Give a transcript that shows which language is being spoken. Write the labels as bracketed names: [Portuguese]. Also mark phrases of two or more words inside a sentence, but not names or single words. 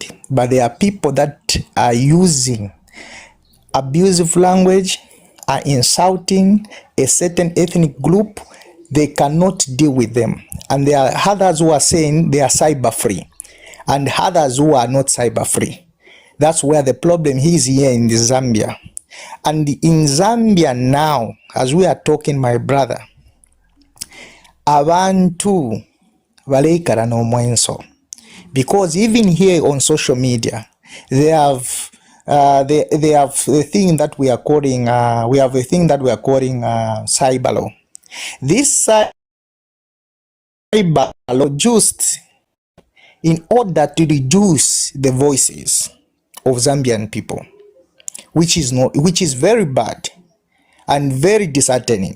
[English] But there are people that are using abusive language, are insulting a certain ethnic group. They cannot deal with them. And there are others who are saying they are cyber free and others who are not cyber free. That's where the problem is here in Zambia. And in Zambia now, as we are talking, my brother, [Bemba] abantu balekara no mwenso. [English] Because even here on social media, they have the thing that we are calling cyber law. This cyber law just in order to reduce the voices of Zambian people, which is very bad and very disheartening.